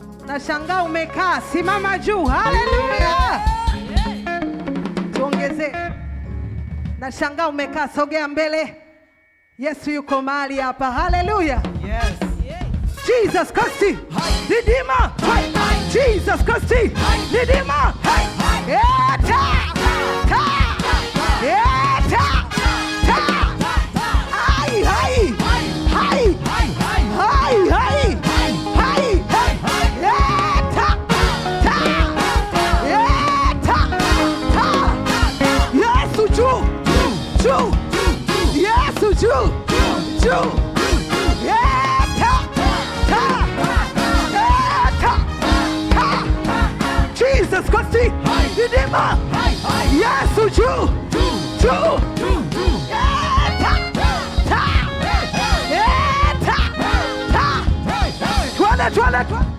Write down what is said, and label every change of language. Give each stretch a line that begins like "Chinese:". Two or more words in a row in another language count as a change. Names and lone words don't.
Swahili: Nashangaa umekaa, simama juu. Haleluya. Tuongeze. Nashangaa umekaa, sogea mbele. Yesu yuko mahali hapa. Haleluya. Yes.
English: Jesus Christ. Redeemer. Jesus Christ. Redeemer. Eta. Ta. Eta. Ta. Hai hai. Hai. Hai hai. Hai. Eta. Ta. Eta. Ta.
Swahili: Yesu juu. Juu. Yesu juu. Juu.
English: Jesus Christ, Redeemer.
Swahili: Yesu juu. Juu. Twende.